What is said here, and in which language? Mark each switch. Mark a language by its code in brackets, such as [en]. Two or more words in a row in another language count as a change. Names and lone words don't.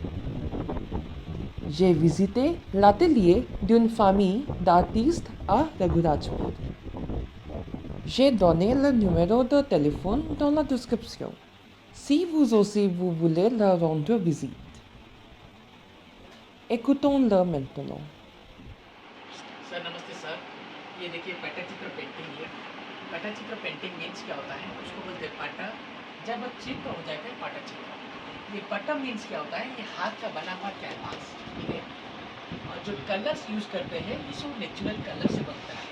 [fr] J'ai visité l'atelier d'une famille d'artistes à Raghurajpur. J'ai donné le numéro de téléphone dans la description. Si vous aussi vous voulez leur rendre visite. Écoutons-le maintenant. [hi] सर नमस्ते सर, ये देखिए पट्टचित्र पेंटिंग है। पट्टचित्र पेंटिंग मीन्स क्या होता है, उसको बोलते हैं पट्टा। जब चित्र हो जाता है पट्टचित्र। ये पट्टा मीन्स क्या होता है, ये हाथ का बना हुआ कैनवास, ठीक है। और जो कलर्स यूज करते हैं ये सब [en] natural colour [hi] से बनता है।